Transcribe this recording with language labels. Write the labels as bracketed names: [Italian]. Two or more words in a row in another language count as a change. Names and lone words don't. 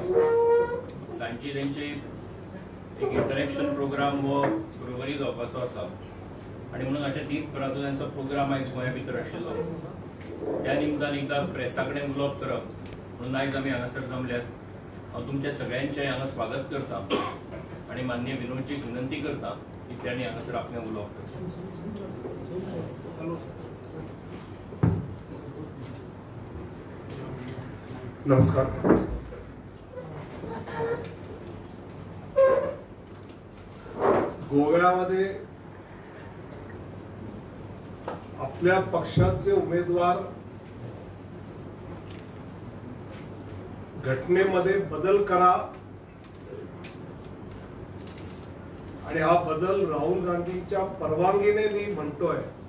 [Konkani] सांजची तेंची एक [English] interaction program [Konkani] हो गुरुवारी जावपाचो आसा आनी म्हणून अशें दिसभराचो तांचो प्रोग्राम आयज गोंया भितर आशिल्लो. त्या निमतान एकदां प्रेसा कडेन उलोवप करप म्हणून आयज आमी हांगासर जमल्यात. हांव तुमच्या सगळ्यांचें हांगा स्वागत करता आनी माननीय विनोदजीक विनंती करता की त्यांनी हांगासर आपलें उलोवप करचें. नमस्कार. [Marathi] गोव्यामध्ये आपल्या पक्षाचे उमेदवार घटनेमध्ये बदल करा आणि हा बदल राहुल गांधींच्या परवानगीने मी म्हणतोय